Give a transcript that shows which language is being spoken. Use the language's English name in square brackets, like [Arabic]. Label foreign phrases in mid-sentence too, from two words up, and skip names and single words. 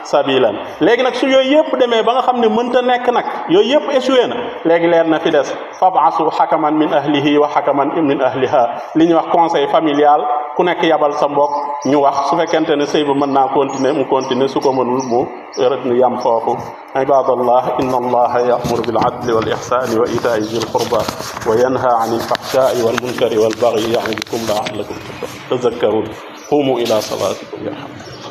[Wolof] sabilan léegi nag su yooyu yëpp demee ba nga xam ne mënta nekk nag yooyu yëpp échoué na léegi leer na fi des [Arabic] فابعثوا حكما من أهله وحكما من أهلها [Wolof] li ñuy wax [French] conseil familial [Wolof] ku nekk yabal sa mbokk ñu wax su fekkente ne sëy ba mën naa continuer mu continuer su ko mënul mu yam foofu [Arabic] عباد الله إن الله يأمر بالعدل والإحسان وإيتاء ذي القربى وينهى عن الفحشاء والمنكر والبغي يعظكم لعلكم تذكرون قوموا إلى صلاتكم يرحمكم